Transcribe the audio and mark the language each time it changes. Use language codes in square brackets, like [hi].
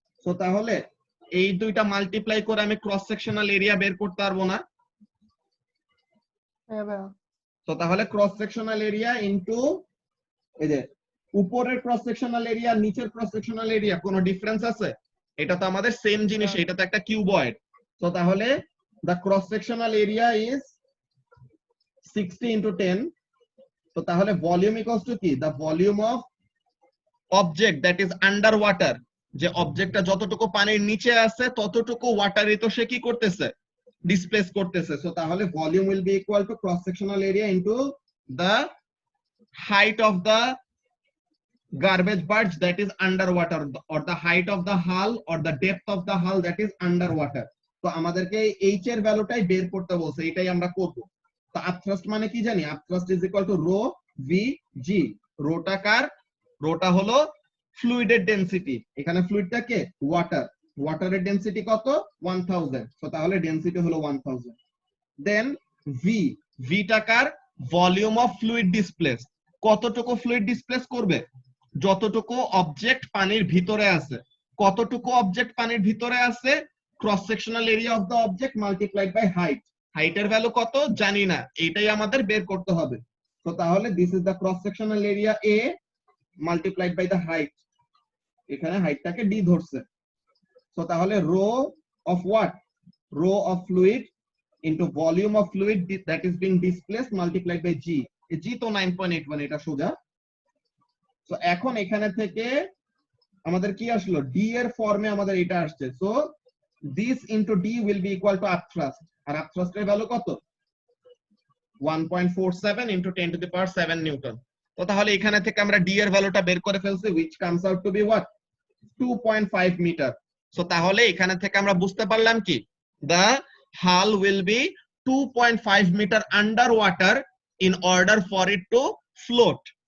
[bn] তো তাহলে এই দুইটা মাল্টিপ্লাই করে আমি ক্রস সেকশনাল এরিয়া বের করতে পারবো না? তো তাহলে ক্রস সেকশনাল এরিয়া ইনটু এই যে উপরের ক্রস সেকশনাল এরিয়া নিচের ক্রস সেকশনাল এরিয়া, কোনো ডিফারেন্স আছে? এটা তো আমাদের সেম জিনিস, এটা তো একটা কিউবয়েড। [en] তো তাহলে the cross sectional area is 60 into 10. [bn] তো তাহলে ভলিউম ইকুয়ালস টু কি, [en] the volume of object that is under water, [bn] যে অবজেক্টটা যতটুকু পানির নিচে আছে ততটুকু ওয়াটারে তো সে কি করতেছে, ডিসপ্লেস করতেছে। [en] So তাহলে volume will be equal to cross sectional area into the height of the garbage barge that is underwater, or the height of the hull or the depth of the hull that is underwater. [bn] তো আমাদেরকে H এর ভ্যালুটাই বের করতে বলছে, এটাই আমরা করব। তো আপথ্রাস্ট মানে কি জানি, [en] Upthrust is equal to rho V g. [bn] Rota car, rota হলো ফ্লুইডের ডেনসিটি, এখানে ফ্লুইডটা কে, ওয়াটার, ওয়াটারের ডেনসিটি কত, 1000। তো তাহলে ডেনসিটি হলো 1000। দেন V, Vita car, volume of fluid displace, কতটুকু ফ্লুইড ডিসপ্লেস করবে, যতটুকু অবজেক্ট পানির ভিতরে আছে। কতটুকু অবজেক্ট পানির ভিতরে আছে, cross sectional area of the object multiplied by height. হাইটের ভ্যালু কত জানি না, এইটাই আমাদের বের করতে হবে। [en] তো তাহলে this is the cross sectional area A multiplied by the height, [bn] এখানে হাইটটাকে ডি ধরছে। [en] তো তাহলে rho of what, rho of fluid into volume of fluid that is being displaced multiplied by g. [bn] জি তো 9.81, এটা সোজা। তো এখন এখানে থেকে আমাদের কি আসলো, ডি এর ফর্মে আমাদের এটা আসছে। [en] so this into d will be equal to upthrust, [bn] আর upthrust এর ভ্যালু কত, [en] 1.47 into 10 to the power 7 newton. [bn] তো তাহলে এখানে থেকে আমরা ডি এর ভ্যালুটা বের করে ফেলছি, [en] which comes out to be what [bn] 2.5 metre. So তাহলে এখানে থেকে আমরা বুঝতে পারলাম কি, [en] the hull will be 2.5 metre under water in order for it to float।